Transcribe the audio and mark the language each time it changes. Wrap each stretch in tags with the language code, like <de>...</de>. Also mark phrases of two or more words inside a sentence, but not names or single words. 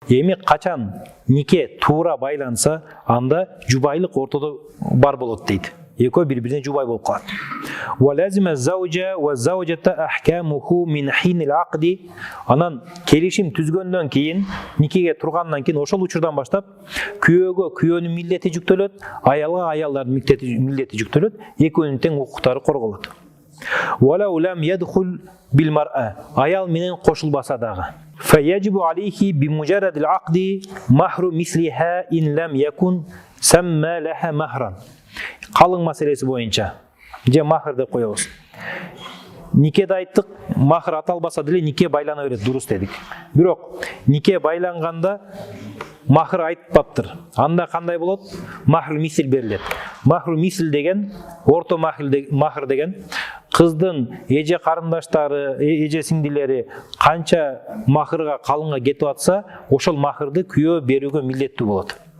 <ky>Эми качан нике туура байланса, анда жубайлык ортодо бар болот дейт. Экөө бири-бирине жубай болуп калат.</ky> <ar>وَلَازِمَ الزَّوْجَ وَالزَّوْجَةَ أَحْكَامُهُ مِنْ حِينِ الْعَقْدِ.</ar> <ky>Анан келишим түзгөндөн кийин, никеге тургандан кийин ошол учурдан баштап күйөөгө күйөөнүн милдети жүктөлөт, аялга аялдардын милдети жүктөлөт, экөөнүн тең укуктары корголот.</ky> <ar>وَلَوْ لَمْ يَدْخُلْ بِالْمَرْأَةِ.</ar> <ky>Аял менен кошулбаса дагы.</ky> <ar>فَيَجِبُ عَلَيْهِ بِمُجَرَّدِ الْعَقْدِ مَهْرُ مِثْلِهَا إِنْ لَمْ يَكُنْ سَمَّى لَهَا مَهْرًا.</ar> <ky>Калың маселеси боюнча же махр деп коебуз. Никеде айттык, махр аталбаса деле нике байлана берет, дурус дедик. Бирок нике байланганда махр айтпаптыр. Анда кандай болот?</ky> <ar>مهر المثل</ar> <ky>берилет.</ky> <ar>مهر المثل</ar> <ky>деген, орто махр деген кыздын эже карындаштары, эже сиңдилери канча махрга, калыңга кетип атса, ошол махрды күйөө берүүгө милдеттүү болот.</ky>